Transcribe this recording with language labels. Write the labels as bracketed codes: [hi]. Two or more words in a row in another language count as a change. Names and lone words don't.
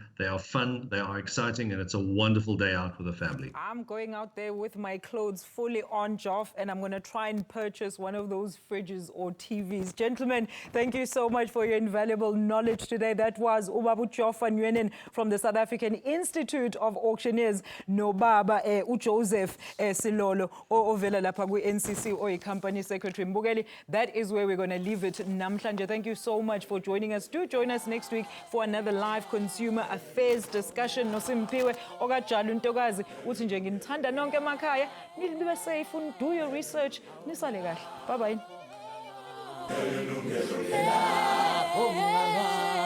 [en] They are fun, they are exciting, and it's a wonderful day out with the family. I'm going out there with my clothes fully on, Joff, and I'm going to try and purchase one of those fridges or TVs. Gentlemen, thank you so much for your invaluable knowledge today. That was Ubabu Joff Nguyen from the South African Institute of Auctioneers. [zu] No baba Joseph Silolo ovela lapha ku-NCC or [en] company secretary [zu] Mbukeli. [en] That is where we're going to leave it namhlanje. Thank you so much for joining us. Do join us next week for another live consumer affairs discussion. [zu] Nosimpiwe okajala untokazi uthi nje nginithanda nonke emakhaya, nibe safe, [en] do your research, [zu] nisale kahle. [en] Bye bye.